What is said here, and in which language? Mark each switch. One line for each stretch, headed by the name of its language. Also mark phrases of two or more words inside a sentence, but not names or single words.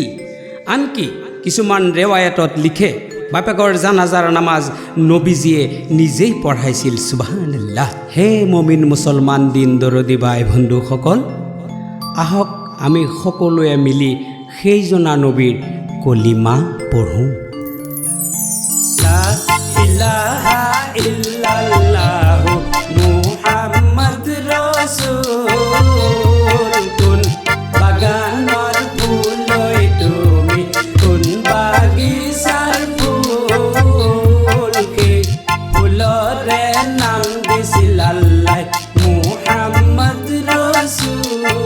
Assamese: আনকি কিছুমান ৰেৱায়তত লিখে বাপেকৰ জানাজাৰ নামাজ নবীজীয়ে নিজেই পঢ়াইছিল। সুবহানাল্লাহ। হে মুমিন মুছলমান দিন দৰদী ভাই বন্ধুসকল, আহক আমি সকলোৱে মিলি সেইজনা নবীৰ কলিমা পঢ়োঁ।
Arabic: لا إله إلا الله محمد رسول,
Assamese: কোন বাগানৰ ফুলই তুমি, কোন বাগিচাৰ ফুল, সেই ফুলৰে নাম দিছিল আল্লাহ মুহাম্মদ ৰাসূল।